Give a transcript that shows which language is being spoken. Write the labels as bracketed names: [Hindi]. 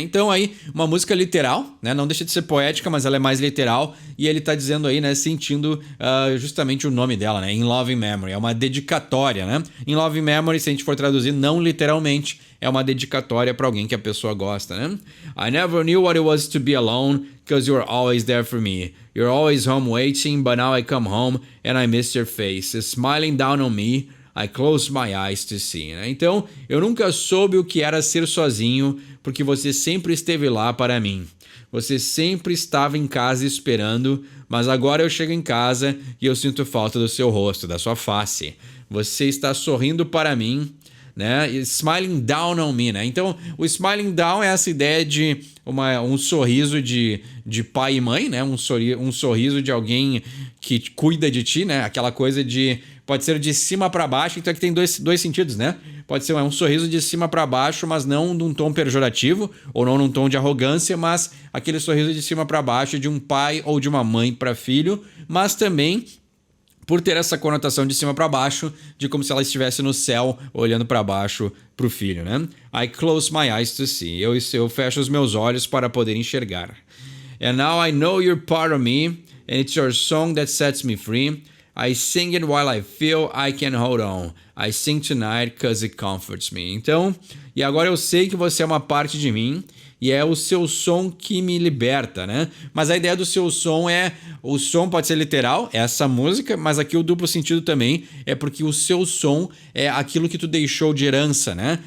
[Portuguese] Então aí, uma música literal, né? Não deixa de ser poética, mas ela é mais literal. E ele tá dizendo aí, né? Sentindo justamente o nome dela, né? In Loving Memory. É uma dedicatória, né? In Loving Memory, se a gente for traduzir não literalmente, é uma dedicatória para alguém que a pessoa gosta, né? [English] I never knew what it was to be alone, because you're always there for me. You're always home waiting, but now I come home and I miss your face. Smiling down on me. I close my eyes to see. Né? [Portuguese] Então, eu nunca soube o que era ser sozinho, porque você sempre esteve lá para mim. Você sempre estava em casa esperando, mas agora eu chego em casa e eu sinto falta do seu rosto, da sua face. Você está sorrindo para mim, né? [English] Smiling down on me, [Portuguese] né? Então, o smiling down é essa ideia de um sorriso de pai e mãe, né? Um sorriso de alguém que cuida de ti, né? Aquela coisa de... Pode ser de cima para baixo, então aqui tem dois sentidos, né? Pode ser um sorriso de cima para baixo, mas não num tom pejorativo ou não num tom de arrogância, mas aquele sorriso de cima para baixo de um pai ou de uma mãe para filho, mas também por ter essa conotação de cima para baixo, de como se ela estivesse no céu olhando para baixo para o filho, né? [English] I close my eyes to see. [Portuguese] Eu fecho os meus olhos para poder enxergar. [English] And now I know you're part of me, and it's your song that sets me free. I sing it while I feel I can hold on. I sing tonight cause it comforts me. [Portuguese] Então, e agora eu sei que você é uma parte de mim e é o seu som que me liberta, né? Mas a ideia do seu som o som pode ser literal, é essa música, mas aqui o duplo sentido também é porque o seu som é aquilo que tu deixou de herança, né?